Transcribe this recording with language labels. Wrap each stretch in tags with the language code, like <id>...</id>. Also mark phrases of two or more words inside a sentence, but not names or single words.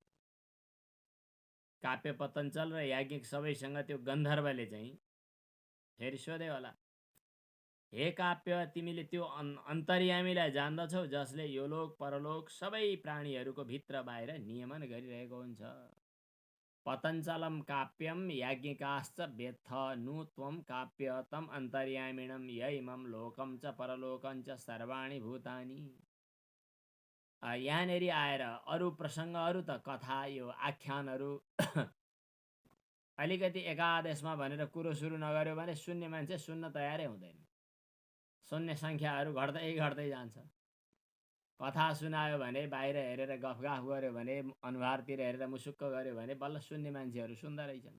<ne>काप्य पतञ्चल र याज्ञिक सबैसँग त्यो गन्धर्वले चाहिँ फेरि सोध्यो होला, हे काप्य, तिमीले त्यो अन्तर्यामीलाई जान्दछौ जसले यो लोक परलोक सबै प्राणीहरूको भित्र बाहिर नियमन गरिरहेको हुन्छ।</ne> <sa>पतञ्चलम काप्यम याज्ञिकाश्च वेत्थ नु त्वं काप्य तम अन्तर्यामिणम यैमम लोकम च परलोकम च सर्वाणि भूतानि।</sa> <ne>यहाँनेरि आएर अरू प्रसङ्गहरू त कथा यो आख्यानहरू अलिकति एकादेशमा भनेर कुरो सुरु नगर्यो भने सुन्ने मान्छे सुन्न तयारै हुँदैन। सुन्ने सङ्ख्याहरू घट्दै घट्दै जान्छ। कथा सुनायो भने, बाहिर हेरेर गफगाफ गर्यो भने, अनुहारतिर हेरेर मुसुक्क गर्यो भने बल्ल सुन्ने मान्छेहरू सुन्दा रहेछन्।</ne>